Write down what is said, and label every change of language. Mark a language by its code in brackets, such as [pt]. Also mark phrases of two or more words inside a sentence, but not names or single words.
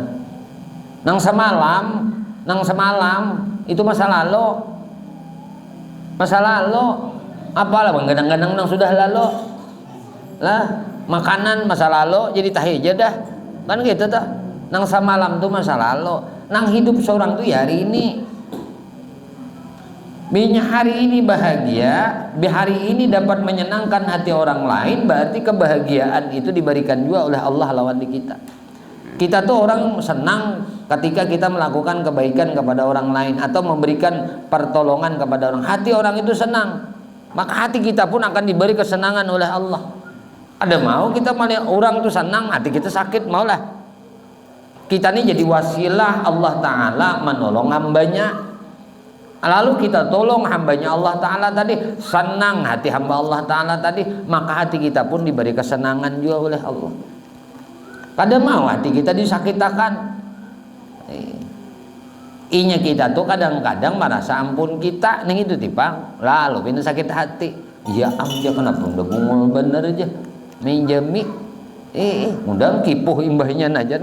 [bjn] Nang semalam itu masa lalu. Apalah gadang-gadang nang sudah lalu. Lah, makanan masa lalu jadi tahi aja dah. Kan gitu tuh. Nang semalam tuh masa lalu. Nang hidup seorang tuh ya hari ini. [id] Binya hari ini bahagia, hari ini dapat menyenangkan hati orang lain, berarti kebahagiaan itu diberikan juga oleh Allah lawan di kita. Kita tuh orang senang ketika kita melakukan kebaikan kepada orang lain atau memberikan pertolongan kepada orang. Hati orang itu senang, maka hati kita pun akan diberi kesenangan oleh Allah. [bjn] Ada mau kita melihat orang itu senang, hati kita sakit, maulah. [id] Kita ini jadi wasilah Allah Ta'ala menolong hambanya. Lalu kita tolong hambanya Allah Ta'ala tadi, senang hati hamba Allah Ta'ala tadi, maka hati kita pun diberi kesenangan juga oleh Allah. [bjn] Kada mau hati kita disakitakan. Inya kita tuh kadang-kadang merasa ampun kita nih itu tipang, lalu pindah sakit hati. Ya amja kenapa udah bungul bener aja minjemi, mudah kipuh imbahnya aja.